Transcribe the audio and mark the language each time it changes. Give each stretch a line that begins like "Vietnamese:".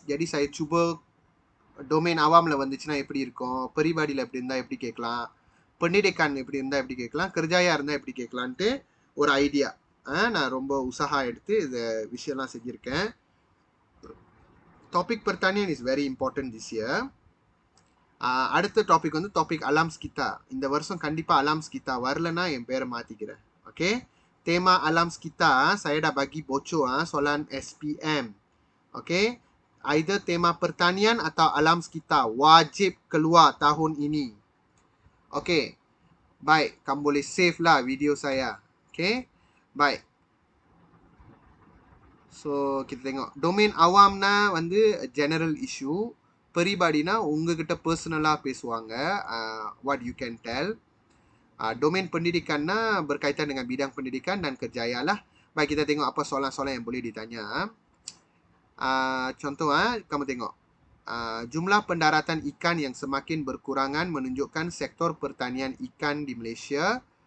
Tamil: Jadi saya cuba domain awamல வந்துச்சுனா எப்படி இருக்கும், பரிபாடியில் எப்படி இருந்தால் எப்படி கேட்கலாம், pendidikan எப்படி இருந்தால் எப்படி கேட்கலாம், kerjaya இருந்தால் எப்படி கேட்கலான்ட்டு ஒரு ஐடியா நான் ரொம்ப உற்சாகா எடுத்து இந்த விஷயம்லாம் செஞ்சுருக்கேன்.
Malay: Topik pertanian
English: is very important this year.
Tamil: அடுத்த டாபிக் வந்து டாபிக் alam sekitar. இந்த வருஷம் கண்டிப்பா alam sekitar வரலனா என் பேரை மாத்திக்கிறேன்.
Malay: Okay, tema alam sekitar saya dah bagi bocor soalan SPM. Okay, Either tema pertanian atau alam sekitar. Wajib keluar tahun ini. Okey. Baik, kamu boleh save lah video saya. Okey. Baik. So, kita tengok.
Tamil: Domain awam வந்து
English: general issue.
Tamil: Peribadiனா உங்ககிட்ட personal பேசுவாங்க.
English: What you can tell.
Malay: Domain pendidikannya berkaitan dengan bidang pendidikan dan kerjaya lah. Baik, kita tengok apa soalan-soalan yang boleh ditanya. Contoh, kamu tengok. Jumlah pendaratan ikan yang semakin berkurangan menunjukkan sektor pertanian ikan di Malaysia.